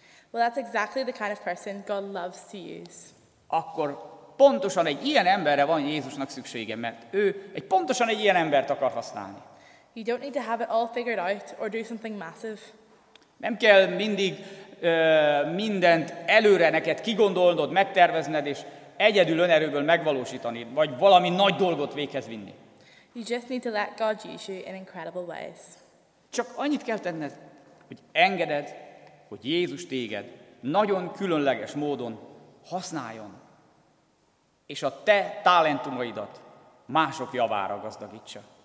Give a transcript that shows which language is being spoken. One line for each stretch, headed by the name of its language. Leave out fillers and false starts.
English: well, that's exactly the kind of person God loves to use.
Hungarian: Akkor pontosan egy ilyen emberre van Jézusnak szüksége, mert ő egy pontosan egy ilyen embert akar használni.
English: You don't need to have it all figured out or do something massive.
Hungarian: Nem kell mindig mindent előre neked kigondolnod, megtervezned és egyedül önerőből megvalósítani, vagy valami nagy dolgot véghez vinni.
English: You just need to let God use you in incredible ways.
Hungarian: Csak annyit kell tenned, hogy engeded, hogy Jézus téged nagyon különleges módon használjon, és a te talentumaidat mások javára gazdagítsa.